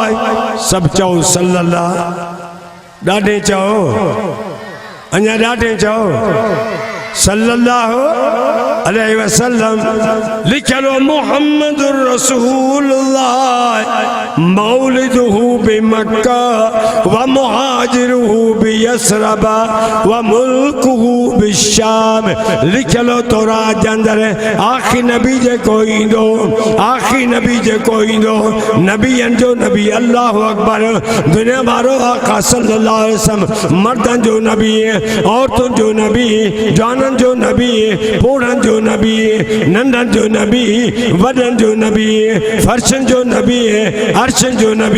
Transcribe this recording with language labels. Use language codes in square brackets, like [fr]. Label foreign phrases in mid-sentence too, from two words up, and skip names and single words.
[sd] सभु चओ सल्लल्लाहु ॾाढे चओ अञा ॾाढे चओ [ar] صلى الله عليه وسلم लिखियलु محمد رسول الله مولده بمكة و مهاجره بيثرب و ملكه بالشام. [sd] लिखियलु तौरात जे अंदरि आखिरी नबी जेको ईंदो आखिरी नबी जेको ईंदो नबीअनि जो नबी [ar] الله أكبر [sd] दुनिया वारो आका [ar] صلى الله عليه وسلم [sd] मर्दनि जो नबी औरतुनि जो नबी जवाननि जो नबी बूढ़नि जो नबी नंढनि जो नबी वॾनि जो नबी फर्शनि जो नबी अर्शनि जो नबी।